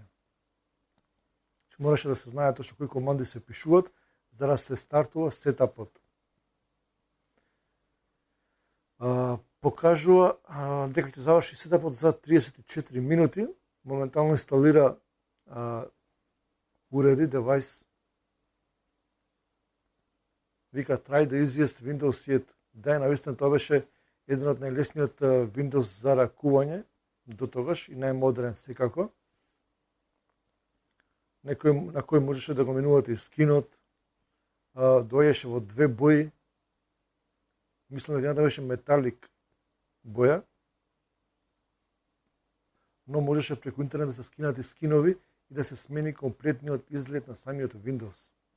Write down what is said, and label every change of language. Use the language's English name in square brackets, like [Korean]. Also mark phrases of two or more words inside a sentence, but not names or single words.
[Macedonian] Мораше да се знае точно кои команди се пишуваат, за да се стартува сетапот. Покажува дека ќе заврши сетапот за 34 минути, моментално инсталира уреди, девајс, вика [English] try the easiest Windows yet. [Macedonian] Да, навистина тоа беше еден од најлесниот Windows за ракување до тогаш и најмодерен секако. На кој можеше да го менувате и скинот, дојеше во две бои, мислам дека беше металик боја, но можеше преку интернет да се скинат и скинови и да се смени комплетниот изглед на самиот Windows.